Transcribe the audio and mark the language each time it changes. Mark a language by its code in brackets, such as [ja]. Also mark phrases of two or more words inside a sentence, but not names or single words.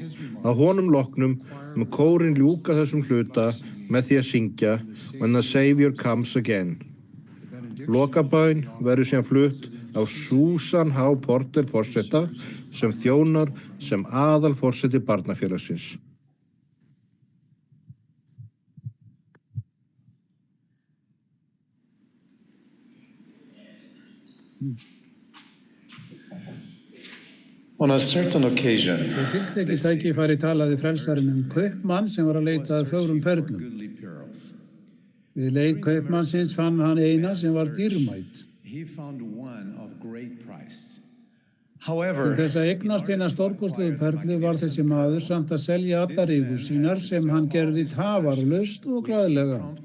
[is] Að honum loknum kórin ljúka þessum hluta með því að syngja When the Savior Comes Again. Lokabæn verður síðan flutt af Susan H. Porter forseta sem þjónar sem aðalforseti barnafélagsins. [en] On a certain occasion, [is] tiltekið tækifæri talaði frelsarinn kaupmann sem var að leita að fögrum perlum. Við leit kaupmannsins fann hann eina sem var dýrmæt. Til þess að eignast eina stórkostlegu perlu var þessi maður samt að selja allar eigur sínar sem hann gerði tafarlaust og glaðlega.